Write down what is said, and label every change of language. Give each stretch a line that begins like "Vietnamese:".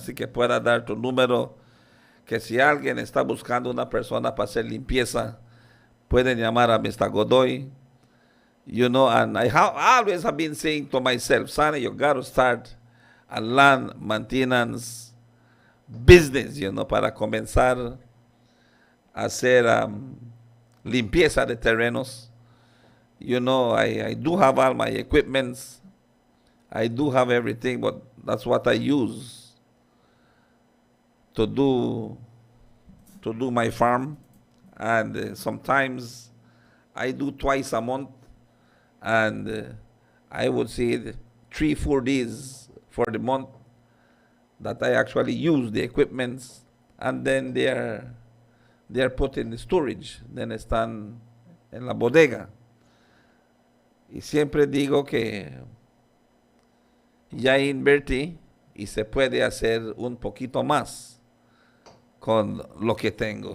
Spanish: Así que pueda dar tu número, que si alguien está buscando una persona para hacer limpieza, pueden llamar a Mr. Godoy.
English: You know, and I always have been saying to myself, Sonny, you got to start a land maintenance business, you know,
Spanish: para comenzar a hacer limpieza de terrenos.
English: You know, I do have all my equipments. I do have everything, but that's what I use to do my farm. And sometimes I do twice a month, and I would say 3-4 days for the month that I actually use the equipments, and then they're put in the storage, then
Spanish: están en la bodega. Y siempre digo que ya invertí y se puede hacer un poquito más con lo que tengo.